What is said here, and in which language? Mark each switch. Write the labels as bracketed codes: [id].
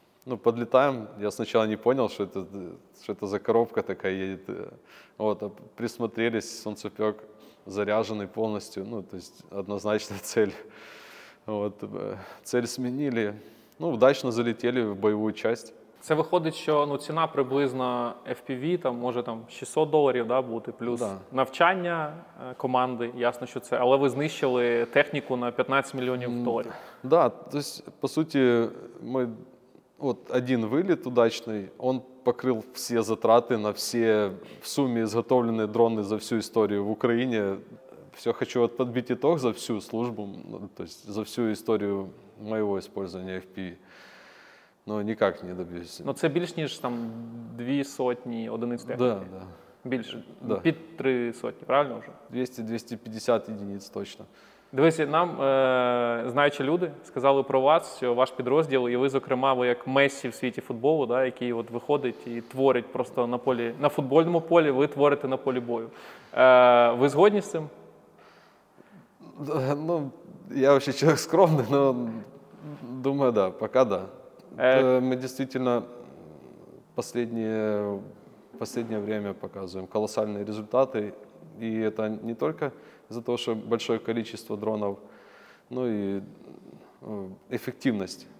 [ru] Ну, подлетаем, я сначала не понял, что это за коробка такая едет. Вот, а присмотрелись, солнцепек заряженный полностью, ну, то есть однозначная цель. Вот, цель сменили, ну, удачно залетели в боевую часть. [uk] Це виходить, що ціна приблизно FPV, там, може там $600 да, бути, плюс навчання команди, ясно, що це, але ви знищили техніку на 15 мільйонів доларів. [ru] Да, то есть, по сути, мы, вот один вылет удачный, он покрыл все затраты на все в сумме изготовленные дроны за всю историю в Украине. Все, хочу вот подбить итог за всю службу, то есть за всю историю моего использования FPV. Но никак не добьюсь. [uk] Ну це більш ніж там 200 одиниць техніки. [ru] Да, да. [uk] Більше, [ru] Да. [uk] під 300, правильно вже? [ru] 200-250 единиц точно. [uk] Дивіться, нам, знаючи люди, сказали про вас, що ваш підрозділ, і ви, зокрема, ви як Мессі в світі футболу, да, який от виходить і творить просто на полі, на футбольному полі, ви творите на полі бою. Ви згодні з цим? [ru] Ну, я вообще человек скромный, но думаю, да, пока да. Мы действительно последнее время показываем колоссальные результаты. И это не только из-за того, что большое количество дронов, но и эффективность.